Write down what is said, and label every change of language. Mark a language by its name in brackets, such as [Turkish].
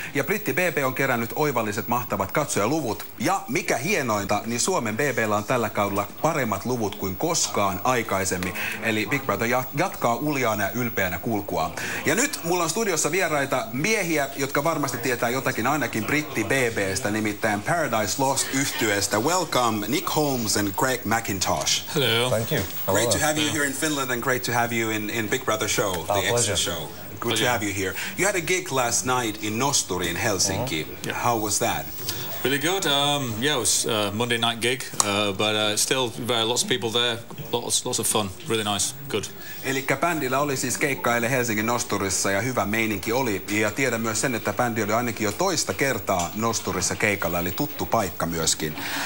[Finnish] Ja britti BB on kerännyt oivalliset mahtavat katsojaluvut, ja mikä hienointa, niin Suomen BB:llä on tällä kaudella paremmat luvut kuin koskaan aikaisemmin. Eli Big Brother jatkaa uljaana ja ylpeänä kulkuaan. Ja nyt mulla on studiossa vieraita miehiä, jotka varmasti tietää jotakin ainakin britti BBstä, nimittäin Paradise Lost-yhtyeestä. [English] Welcome Nick Holmes and Greg Macintosh. Hello. Thank you. Hello. Great to have you here in Finland and great to have you in Big Brother show, the Extra show. Good to have you here. You had a gig last night in Nosturi in Helsinki. How was that? Really good. Yeah, it was a Monday night gig, but still lots of people there. Lots of fun. Really nice. Good. [Finnish] Elikkä bändillä oli siis keikka eilen Helsingin Nosturissa ja hyvä meininki oli. Ja tiedän myös sen, että bändi oli ainakin jo toista kertaa Nosturissa keikalla, eli tuttu paikka myöskin.